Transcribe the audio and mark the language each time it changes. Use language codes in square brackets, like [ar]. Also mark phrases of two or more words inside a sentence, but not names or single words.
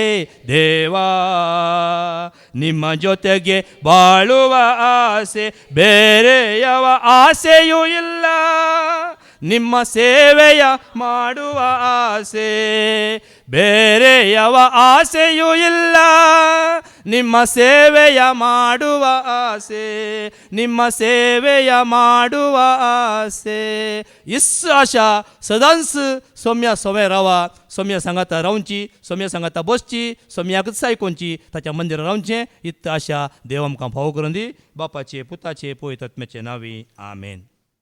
[kn] ದೇವಾ, ನಿಮ್ಮ ಜೊತೆಗೆ ಬಾಳುವ ಆಸೆ, ಬೇರೆ ಯಾವ ಆಸೆಯೂ ಇಲ್ಲ, ನಿಮ್ಮ ಸೇವೆಯ ಮಾಡುವ ಆಸೆ, ಬೇರೆ ಯಾವ ಆಸೆಯೂ ಇಲ್ಲ, ನಿಮ್ಮ ಸೇವೆಯ ಮಾಡುವ ಆಸೆ, ನಿಮ್ಮ ಸೇವೆಯ ಮಾಡುವ ಆಸೆ. [kok] इस आशा सदांच सौम्या सवय रावा, सौम्या सांगाता रावची, सौम्या सांगाता बसची, सौम्याकच आयकोनची, ताच्या मंदिरात रावचें, इत्त आशा देव आमकां फावो करून दी. बापाचे पुताचे पवित्र आत्म्याचे नावी आमेन.